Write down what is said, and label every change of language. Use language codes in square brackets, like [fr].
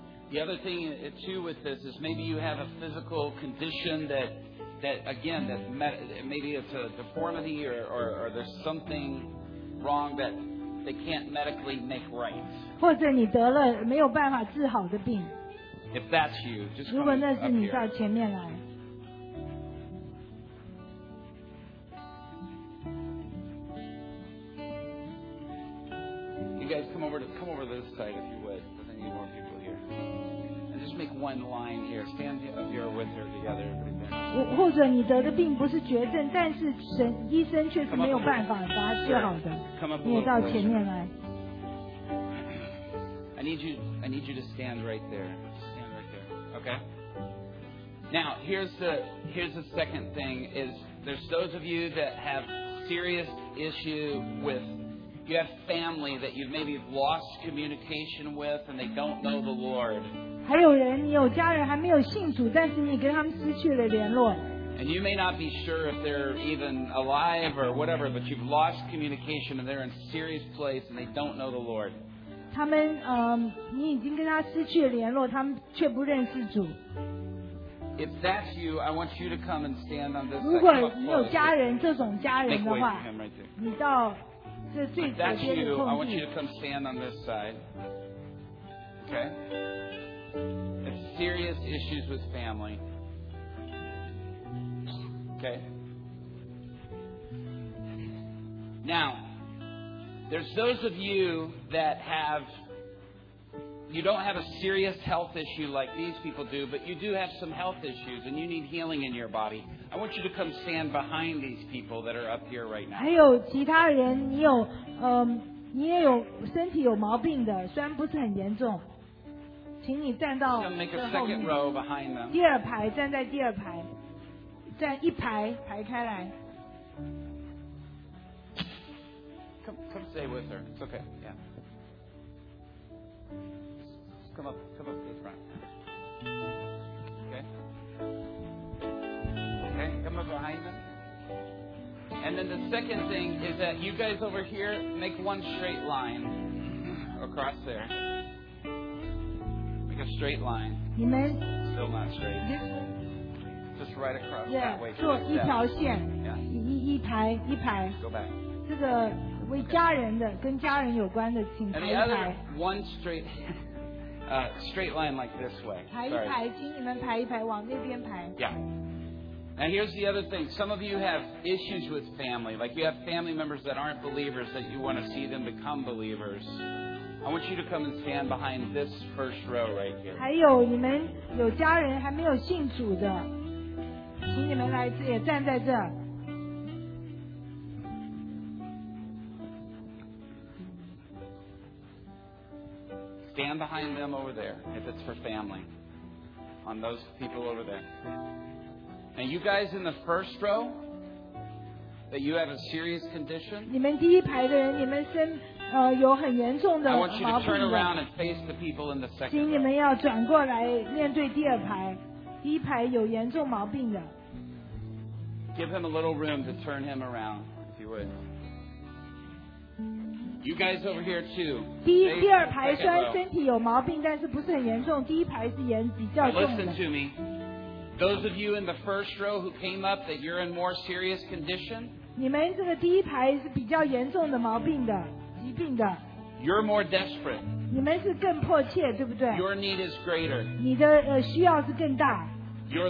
[en] The other thing too with this is maybe you have a physical condition that again, that maybe it's a deformity or there's something wrong that they can't medically make right. [zh] 或者你得了没有办法治好的病。 [en] If that's you, just come up here. [zh] 如果那是你，到前面来。 [en] You guys come over to this side if you would. I think you need more people here. And just make one line here. Stand up here with her together. [zh] 或者你得的病不是绝症，但是医生确实没有办法把它治好的。你也到前面来。 [en] I need you to stand right there. Stand right there. Okay. Now here's the second thing is there's those of you that have serious issue with you have family that you maybe lost communication with and they don't know the Lord. [zh] 还有人，你有家人还没有信主，但是你跟他们失去了联络。 [en] And you may not be sure if they're even alive or whatever, but you've lost communication and they're in a serious place and they don't know the Lord. [zh] 他们你已经跟他失去了联络，他们却不认识主。 [en] If that's you, I want you to come and stand on this. [zh] 如果你有家人，这种家人的话，你到这最左边的空地。 [en] If that's you, I want you to come stand on this side. Okay. It's serious issues with family. Okay. Now, there's those of you that have, you don't have a serious health issue like these people do, but you do have some health issues and you need healing in your body. I want you to come stand behind these people that are up here right now. [zh] 还有其他人, 你有, 你也有, 身体有毛病的, 虽然不是很严重, 请你站到, [en] so make a second row behind them. [zh] 第二排, 站在第二排, 站一排, 排开来。 [en] Come stay with her. It's okay. Yeah. Come up to the front. Okay. Come up behind them. And then the second thing is that you guys over here, make one straight line across there. Make a straight line. You made? Still not straight. Just right across that way. Go back. [zh] 为家人的跟家人有关的 请排一排 [en] one straight straight line like this way [zh] 排一排 请你们排一排 往那边排 [en] yeah and here's the other thing some of you have issues with family like you have family members that aren't believers that you want to see them become believers I want you to come and stand behind this first row right here [zh] 还有你们有家人还没有信主的 请你们来也站在这 [en] Stand behind them over there, if it's for family. On those people over there. And you guys in the first row, that you have a serious condition, [zh] 你们第一排的人, 你们身, 有很严重的毛病的, [en] I want you to turn around and face the people in the second row. Give him a little room to turn him around, if you would. You guys over here too. [zh] 第二排虽然身体有毛病，但是不是很严重。第一排是严比较重的。 [en] Now listen to me. Those of you in the first row who came up, that you're in more serious condition. [zh] 你们这个第一排是比较严重的毛病的，疾病的。 [en] You're more desperate. [zh] 你们是更迫切，对不对？ [en] Your need is greater. [zh] 你的需要是更大。 [en] You're